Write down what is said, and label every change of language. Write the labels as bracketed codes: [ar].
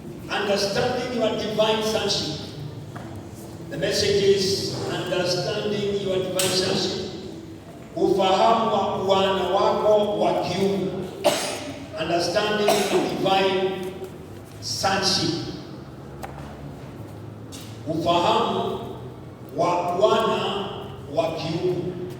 [en] Understanding your divine sonship. The message is understanding your divine sonship. [sw] Ufahamu wa wana wako wa kiungu. [en] Understanding your divine sonship. [sw] Ufahamu wa wana wa kiungu.